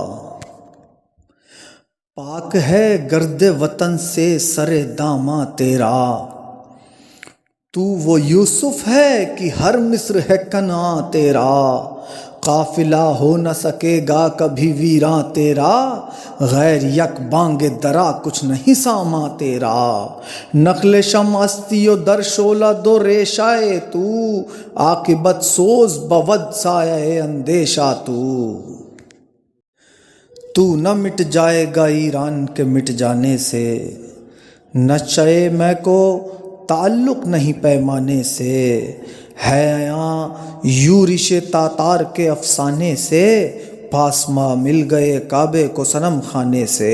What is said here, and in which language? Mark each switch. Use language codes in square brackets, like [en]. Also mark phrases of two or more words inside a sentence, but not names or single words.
[ur] پاک ہے گرد وطن سے سر داماں تیرا، تو وہ یوسف ہے کہ ہر مصر ہے کنعان تیرا۔ قافلہ ہو نہ سکے گا کبھی ویراں تیرا، غیر یک بانگ درا کچھ نہیں ساما تیرا۔ [fa] نخل شمع استی و در شعلہ دو ریشائے تو، عاقبت سوز بود سایہ اندیشہ تو [ur] نہ مٹ جائے گا ایران کے مٹ جانے سے، نشے میں کو تعلق نہیں پیمانے سے۔ ہے یہاں یورش تاتار کے افسانے سے، پاسما مل گئے کعبے کو صنم خانے سے۔